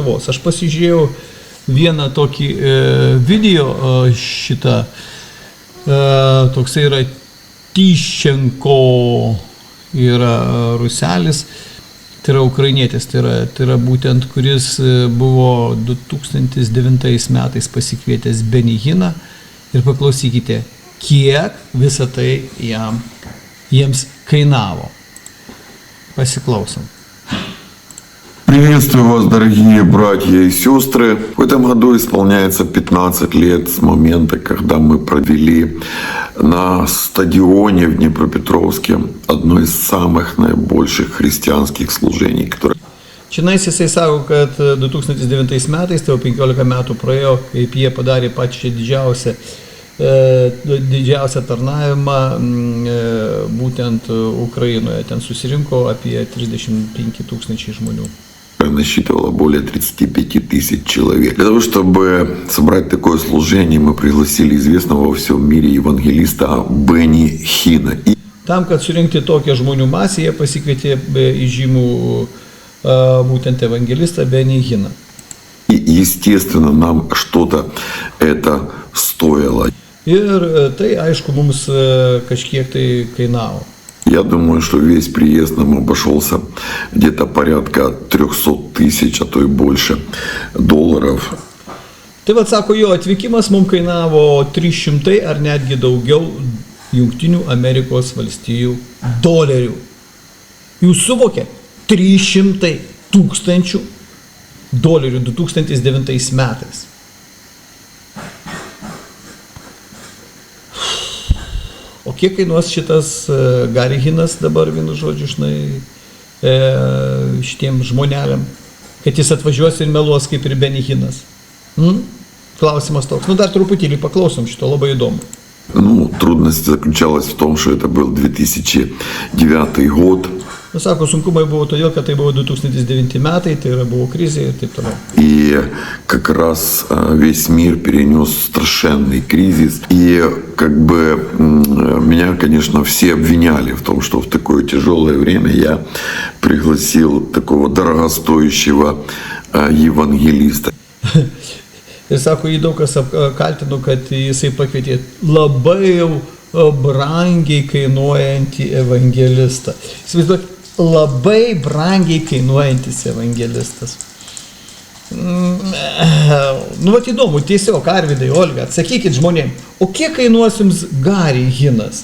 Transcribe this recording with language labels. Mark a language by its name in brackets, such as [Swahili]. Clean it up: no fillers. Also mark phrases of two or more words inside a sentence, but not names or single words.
[Lithuanian] Aš pasižiūrėjau vieną tokį video šitą, toksai yra Tyščenko, yra ruselis, tai yra ukrainietis, tai yra būtent, kuris buvo 2009 metais pasikvietęs Benihiną ir paklausykite, kiek visą tai jiems kainavo. Pasiklausom. [Russian] Приветствую вас, дорогие братья и сестры. В этом году исполняется 15 лет с момента, когда мы провели на стадионе в Днепропетровске одно из самых наибольших христианских служений, которое... [Lithuanian] Čionais jisai sako, kad 2009 metais, tai jau 15 metų praėjo, kaip jie padarė pačią didžiausią didžiausią tarnavimą būtent Ukrainoje. Ten susirinko apie 35 000 žmonių. [Russian] Насчитывало более 35 000 человек. Для того, чтобы собрать такое служение, мы пригласили известного во всем мире евангелиста Бенни Хина. [Lithuanian] Tam, kad surinkti tokią žmonių masę, jie pasikvietė įžymų būtent evangelistą Benny Hiną. [Russian] И, естественно, нам что-то это стоило. [Lithuanian] Ir tai, aišku, mums kažkiek tai kainavo. [Russian] Я думаю, что весь приезд нам обошелся где-то порядка 300 000, а то и больше долларов. [Lithuanian] Tai vad sako, jo atvykimas mums kainavo 300 ar netgi daugiau Jungtinių Amerikos valstijų dolerių. Jūs suvokė? 300 000 dolerių 2009 metais. O kiek kainuos šitas Gary Hinas dabar, vienu žodžiu, šitiem žmoneliam, kad jis atvažiuos ir meluos kaip ir Benny Hinas? Klausimas toks. Dar truputėlį paklausom šito, labai įdomu. [Russian] Трудность заключалась в том, что это был 2009 год. [Lithuanian] Sako, sunkumai buvo todėl, kad tai buvo 2009 metai, tai buvo krizė ir taip toliau. [Russian] И как раз весь мир перенес страшенный кризис. И меня, конечно, все обвиняли в том, что в такое тяжелое время я пригласил такого дорогостоящего евангелиста. [Lithuanian] Ir sako, jį daug kas kaltino, kad jisai pakvietė labai jau brangiai kainuojantį evangelistą. Įsivaizduok, labai brangiai kainuojantis evangelistas. Vat įdomu, tiesiog, Arvydai, Olga, atsakykit žmonėm, o kiek kainuos jums Gary Hinas?